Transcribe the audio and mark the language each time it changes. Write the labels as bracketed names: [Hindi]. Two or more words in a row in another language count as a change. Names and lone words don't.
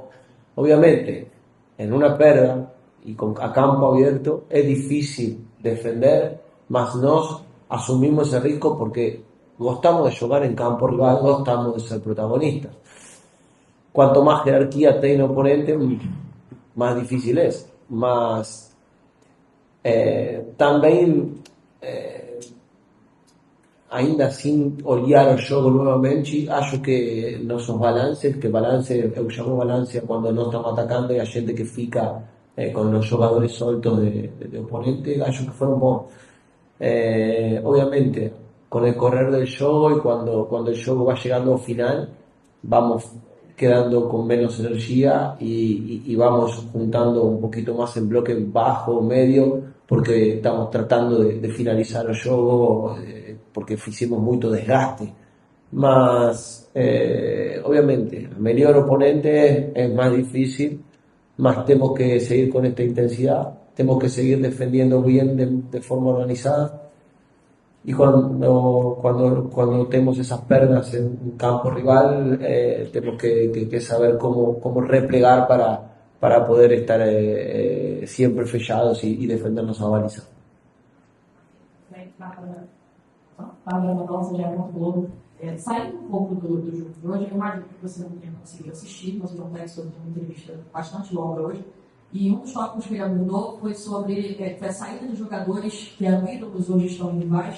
[Spanish] Obviamente, en una pérdida y a campo abierto es difícil defender, mas nos asumimos ese riesgo porque gostamos de jugar en campo rival, gostamos de ser protagonistas. cuanto más jerarquía tiene el oponente, más difícil es. [Portuguese] Mas também, ainda sin olhar o jogo nuevamente, acho que nossos balances, que balance, eu chamo balance quando nós estamos atacando e a gente que fica [Spanish] con los [Portuguese] jogadores soltos de oponente, acho que fueron bons. [Spanish] Obviamente, con el correr del juego y cuando el juego va llegando al final, vamos quedando con menos energía y vamos juntando un poquito más en bloque bajo, medio, porque estamos tratando de finalizar el juego, porque hicimos mucho desgaste. Mas, obviamente, [Portuguese] a melhor [Spanish] oponente es más difícil, más tenemos que seguir con esta intensidad, tenemos que seguir defendiendo bien de forma organizada. Y cuando tenemos esas pérdidas en un campo rival, tenemos que saber cómo replegar para poder estar siempre fechados y defendernos a baliza. [Portuguese] Bárbara Mendonça, GE. Globo. Saindo um pouco do jogo de hoje, eu imagino que você não tenha conseguido assistir, mas o João Textor teve uma entrevista bastante longa hoje, e um dos tópicos que ele abordou foi sobre a saída de jogadores que eram ídolos hoje estão em rivais.